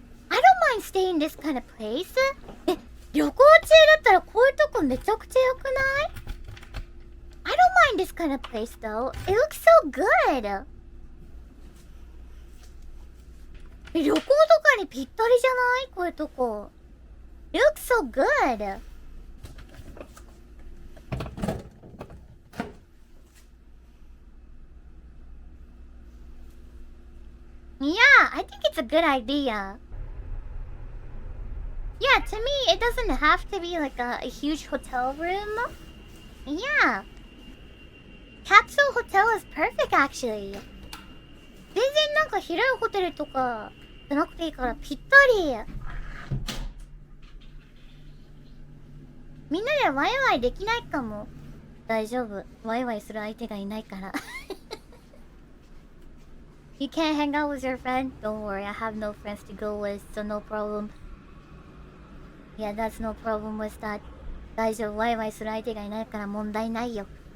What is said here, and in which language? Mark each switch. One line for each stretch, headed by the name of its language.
English: I don't mind staying in this kind of place.
Japanese: 旅行中だったらこういうとこめちゃくちゃ良くない?
English: I don't mind this kind of place though. It looks so good.
Japanese: 旅行とかにぴったりじゃない? こういうとこ。
English: It looks so good. Yeah, I think it's a good idea. Yeah, to me, it doesn't have to be like a huge hotel room. Yeah. Capsule hotel is perfect, actually.
Japanese: 全然なんか広いホテルとかじゃなくていいからぴったり。みんなでワイワイできないかも。大丈夫。ワイワイする相手がいないから。
English: You can't hang out with your friend? Don't worry, I have no friends to go with, so no problem. Yeah, that's no problem with that.
Japanese: 大丈夫、ワイワイする相手がいないから問題ないよ。